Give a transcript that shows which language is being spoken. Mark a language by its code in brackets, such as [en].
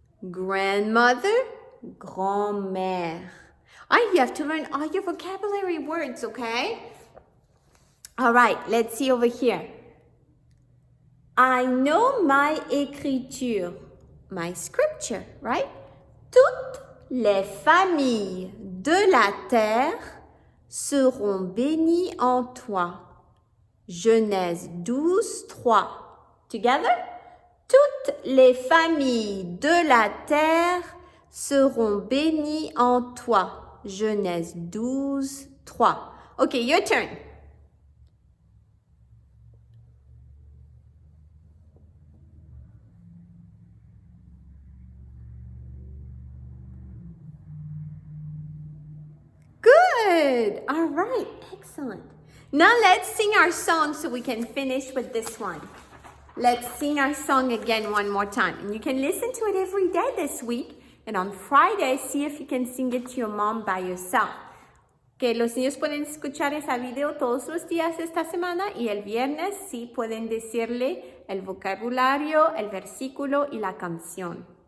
[en] Grandmother, grand-mère. You have to learn all your vocabulary words, okay? All right, let's see over here. I know my écriture, my scripture, right? [fr] Toutes les familles de la terre seront bénies en toi. [en] Genèse 12:3. Together? [fr] Toutes les familles de la terre seront bénies en toi. [en] Genèse 12:3. Okay, your turn. Good. Good. All right. Excellent. Now let's sing our song so we can finish with this one. Let's sing our song again one more time. And you can listen to it every day this week. And on Friday, see if you can sing it to your mom by yourself. [es] Que los niños pueden escuchar ese video todos los días esta semana y el viernes sí pueden decirle el vocabulario, el versículo y la canción.